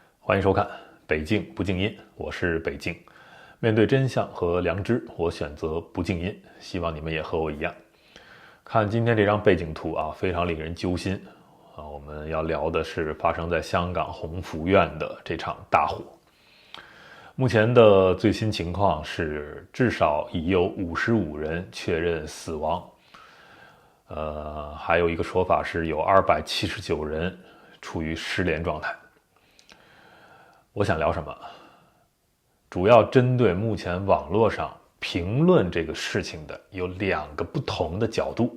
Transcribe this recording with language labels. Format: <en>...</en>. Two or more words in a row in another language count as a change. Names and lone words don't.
<zh>歡迎收看北京不靜音，我是北京。面對真相和良知，我選擇不靜音，希望你們也和我一樣。看今天這張背景圖啊，非常令人揪心啊。我們要聊的是發生在香港宏福苑的這場大火。目前的最新情況是，至少已有55人確認死亡，還有一個說法是有279人處於失聯狀態。我想聊什麼？主要針對目前網絡上評論這個事情的有2個不同的角度。</zh>